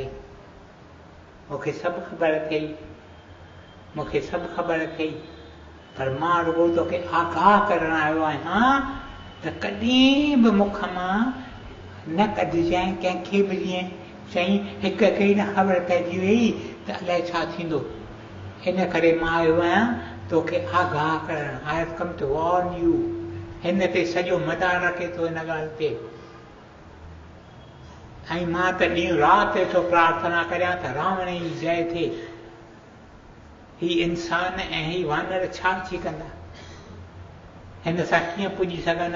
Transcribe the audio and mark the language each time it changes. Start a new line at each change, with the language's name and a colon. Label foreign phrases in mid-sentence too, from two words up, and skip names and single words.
Sindhi: मूंखे सभु ख़बर अथई, पर मां रुॻो तोखे आगाह करण आयो आहियां त कॾहिं बि मुख मां न कढजांइ कंहिंखे बि। जीअं चईं हिक खे न ख़बर पइजी वई त अलाए छा थींदो, इन करे मां आयो आहियां तोखे आगाह करण,
English: I have come to warn you.
Sindhi: हिन ते सॼो मदार रखे थो हिन ॻाल्हि ते। ऐं मां त ॾींहुं राति वेठो प्रार्थना करियां त रावण जी जय थिए। ही इंसान ऐं ही वानर छा थी कंदा, हिन सां कीअं पुॼी सघंदा?